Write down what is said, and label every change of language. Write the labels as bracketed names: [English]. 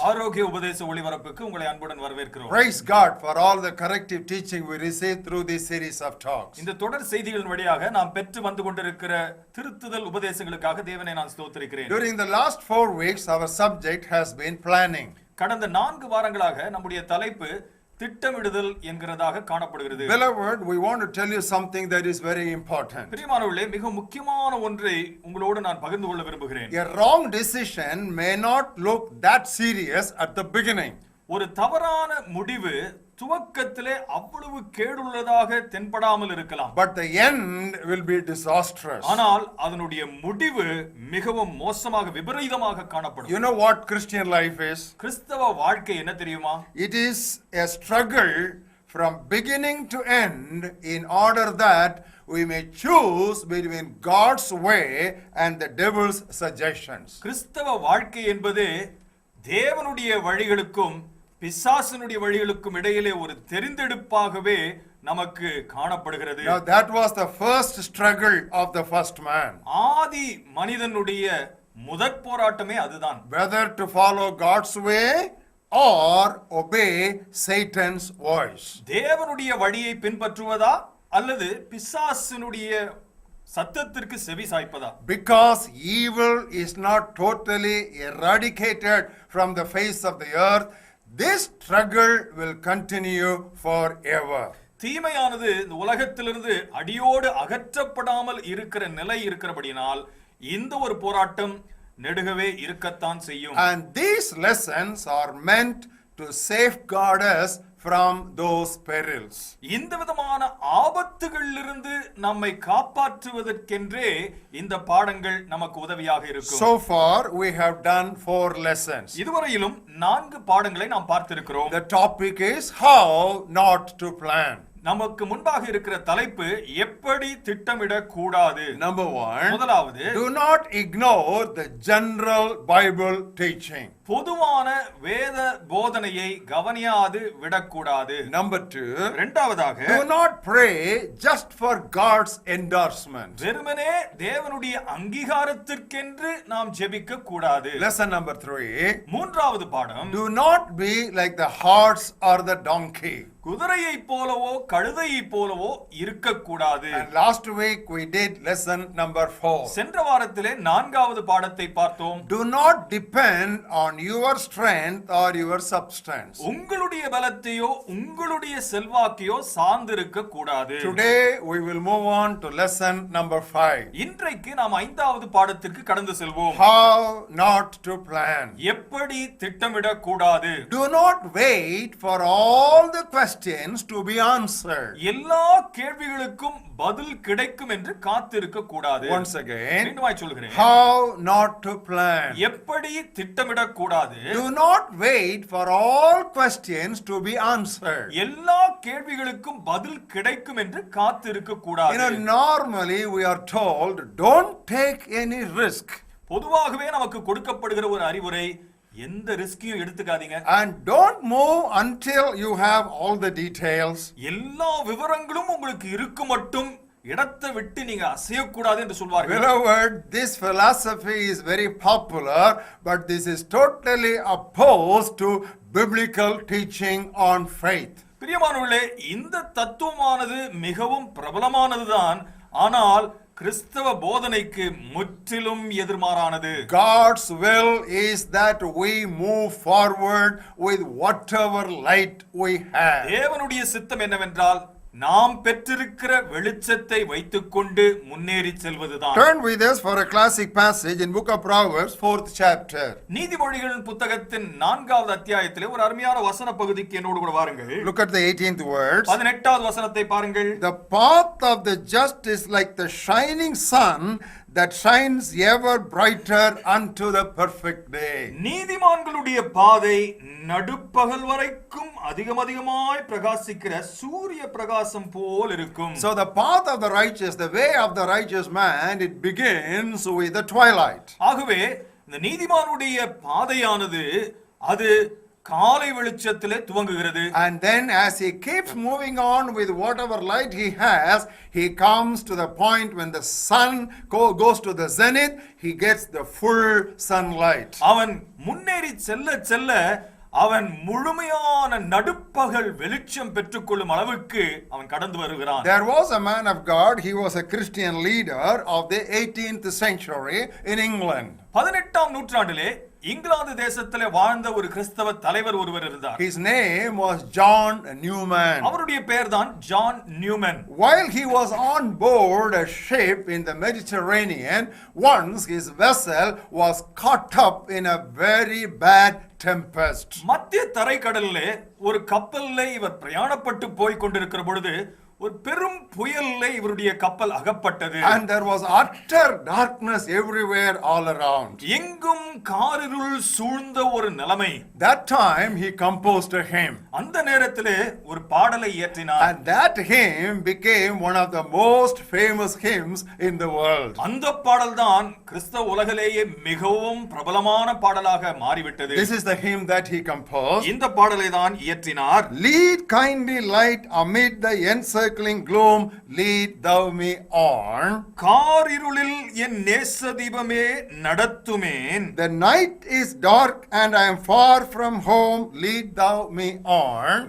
[Tamil] ஆரோக்கிய உபதேச ஒளிபரப்புக்கு உங்களை அன்புடன் வரவேற்கிறோம். [English] Praise God for all the corrective teaching we received through this series of talks. [Tamil] இந்த தொடர் செய்திகளின் வழியாக நாம் பெற்று வந்து கொண்டிருக்கிற திருத்துதல் உபதேசங்களுக்காக தேவனை நான் ஸ்தோத்திரிக்கிறேன். [English] During the last 4 weeks our subject has been planning. [Tamil] கடந்த 4 வாரங்களாக நம்முடைய தலைப்பு திட்டமிடுதல் என்கிறதாக காணப்படுகிறது. [English] Beloved, we want to tell you something that is very important. [Tamil] பிரியமானவர்களே, மிக முக்கியமான ஒன்றை உங்களோடு நான் பகிர்ந்து கொள்ள விரும்புகிறேன். [English] A wrong decision may not look that serious at the beginning. [Tamil] ஒரு தவறான முடிவு துவக்கத்திலே அவ்வளவு கேடுள்ளதாக தென்படாமல் இருக்கலாம். [English] But the end will be disastrous. [Tamil] ஆனால் அதனுடைய முடிவு மிகவும் மோசமாக விபரீதமாக காணப்படும். [English] You know what Christian life is? [Tamil] கிறிஸ்தவ வாழ்க்கை என்ன தெரியுமா? [English] It is a struggle from beginning to end in order that we may choose between God's way and the devil's suggestions. [Tamil] கிறிஸ்தவ வாழ்க்கை என்பது தேவனுடைய வழிகளுக்கும் பிசாசனுடைய வழிகளுக்கும் இடையிலே ஒரு தெரிந்தெடுப்பாகவே நமக்கு காணப்படுகிறது. [English] Now that was the first struggle of the first man. [Tamil] ஆதி மனிதனுடைய முதற் போராட்டமே அதுதான். [English] Whether to follow God's way or obey Satan's voice. [Tamil] தேவனுடைய வழியை பின்பற்றுவதா அல்லது பிசாசனுடைய சத்தத்திற்கு செவி சாய்ப்பதா? [English] Because evil is not totally eradicated from the face of the earth, this struggle will continue forever. [Tamil] தீமையானது இந்த உலகத்திலிருந்து அடியோடு அகற்றப்படாமல் இருக்கிற நிலை இருக்கிறபடினால் இந்த ஒரு போராட்டம் நெடுகவே இருக்கத்தான் செய்யும். [English] And these lessons are meant to safeguard us from those perils. [Tamil] இந்த விதமான ஆபத்துகளிலிருந்து நம்மை காப்பாற்றுவதற்கென்றே இந்த பாடங்கள் நமக்கு உதவியாக இருக்கும். [English] So far we have done 4 lessons. [Tamil] இதுவரையிலும் 4 பாடங்களை நாம் பார்த்திருக்கிறோம். [English] The topic is how not to plan. [Tamil] நமக்கு முன்பாக இருக்கிற தலைப்பு எப்படி திட்டமிட கூடாது. [English] Number 1, [Tamil] முதலாவது, [English] do not ignore the general Bible teaching. [Tamil] பொதுவான வேத போதனையை கவனியாது விடக்கூடாது. [English] Number 2, [Tamil] இரண்டாவதாக, [English] do not pray just for God's endorsement. [Tamil] வெறுமனே தேவனுடைய அங்கீகாரத்திற்கென்று நாம் ஜெபிக்க கூடாது. [English] Lesson number 3, [Tamil] மூன்றாவது பாடம், [English] do not be like the horse or the donkey. [Tamil] குதிரையை போலவோ கழுதையை போலவோ இருக்கக்கூடாது. [English] And last week we did lesson number 4. [Tamil] சென்ற வாரத்திலே 4வது பாடத்தை பார்த்தோம். [English] Do not depend on your strength or your substance. [Tamil] உங்களுடைய பலத்தையோ உங்களுடைய செல்வாக்கையோ சார்ந்திருக்க கூடாது. [English] Today we will move on to lesson number 5. [Tamil] இன்றைக்கு நாம் 5வது பாடத்திற்கு கடந்து செல்வோம். [English] How not to plan. [Tamil] எப்படி திட்டமிட கூடாது. [English] Do not wait for all the questions to be answered. [Tamil] எல்லா கேள்விகளுக்கும் பதில் கிடைக்கும் என்று காத்திருக்க கூடாது. [English] Once again, [Tamil] மீண்டுமாய் சொல்கிறேன். [English] how not to plan. [Tamil] எப்படி திட்டமிட கூடாது. [English] Do not wait for all questions to be answered. [Tamil] எல்லா கேள்விகளுக்கும் பதில் கிடைக்கும் என்று காத்திருக்க கூடாது. [English] Normally we are told don't take any risk. [Tamil] பொதுவாகவே நமக்கு கொடுக்கப்படுகிற ஒரு அறிவுரை, எந்த ரிஸ்கையும் எடுத்துக்காதீங்க. [English] And don't move until you have all the details. [Tamil] எல்லா விவரங்களும் உங்களுக்கு இருக்கு மட்டும் இடத்தை விட்டு நீங்க அசையக்கூடாது என்று சொல்வார்கள். [English] Beloved, this philosophy is very popular, but this is totally opposed to biblical teaching on faith. [Tamil] பிரியமானவர்களே, இந்த தத்துவமானது மிகவும் பிரபலமானதுதான், ஆனால் கிறிஸ்தவ போதனைக்கு முற்றிலும் எதிர்மாறானது. [English] God's will is that we move forward with whatever light we have. [Tamil] தேவனுடைய சித்தம் என்னவென்றால் நாம் பெற்றிருக்கிற வெளிச்சத்தை வைத்துக்கொண்டு முன்னேறி செல்வதுதான். [English] Turn with us for a classic passage in book of Proverbs 4th chapter. [Tamil] நீதிமொழிகளின் புத்தகத்தின் 4வது அத்தியாயத்திலே ஒரு அருமையான வசன பகுதிக்கு என்னோடு கூட வாருங்கள். [English] Look at the 18th words. [Tamil] 18வது வசனத்தை பாருங்கள். [English] The path of the just is like the shining sun that shines ever brighter unto the perfect day. [Tamil] நீதிமான்களுடைய பாதை நடுப்பகல் வரைக்கும் அதிகமாய் பிரகாசிக்கிற சூரிய பிரகாசம் போல் இருக்கும். [English] So the path of the righteous, the way of the righteous man, it begins with the twilight. [Tamil] ஆகவே இந்த நீதிமானுடைய பாதையானது அது காலை வெளிச்சத்திலே துவங்குகிறது. [English] And then as he keeps moving on with whatever light he has, he comes to the point when the sun goes to the zenith, he gets the full sunlight. [Tamil] அவன் முன்னேறி செல்ல செல்ல அவன் முழுமையான நடுப்பகல் வெளிச்சம் பெற்றுக்கொள்ளும் அளவுக்கு அவன் கடந்து வருகிறான். [English] There was a man of God, he was a Christian leader of the 18th century in England. [Tamil] 18ஆம் நூற்றாண்டிலே இங்கிலாந்து தேசத்திலே வாழ்ந்த ஒரு கிறிஸ்தவ தலைவர் ஒருவர் இருந்தார். [English] His name was John Newman. [Tamil] அவருடைய பெயர்தான் John Neumann. [English] While he was on board a ship in the Mediterranean, once his vessel was caught up in a very bad tempest. [Tamil] மத்திய தரைக்கடலிலே ஒரு கப்பல்ல இவர் பிரயாணப்பட்டு போய் கொண்டிருக்கிற பொழுது ஒரு பெரும் புயல்ல இவருடைய கப்பல் அகப்பட்டது. [English] And there was utter darkness everywhere all around. [Tamil] எங்கும் காரிருள் சூழ்ந்த ஒரு நிலைமை. [English] That time he composed a hymn. [Tamil] அந்த நேரத்திலே ஒரு பாடலை இயற்றினார். [English] And that hymn became one of the most famous hymns in the world. [Tamil] அந்த பாடல் தான் கிறிஸ்தவ உலகிலேயே மிகவும் பிரபலமான பாடலாக மாறிவிட்டது. [English] This is the hymn that he composed. [Tamil] இந்த பாடலை தான் இயற்றினார். [English] Lead kindly light amid the encircling gloom, lead thou me on. [Tamil] காரிருளில் என் நேச தீபமே நடத்துமேன். [English] The night is dark and I am far from home, lead thou me on.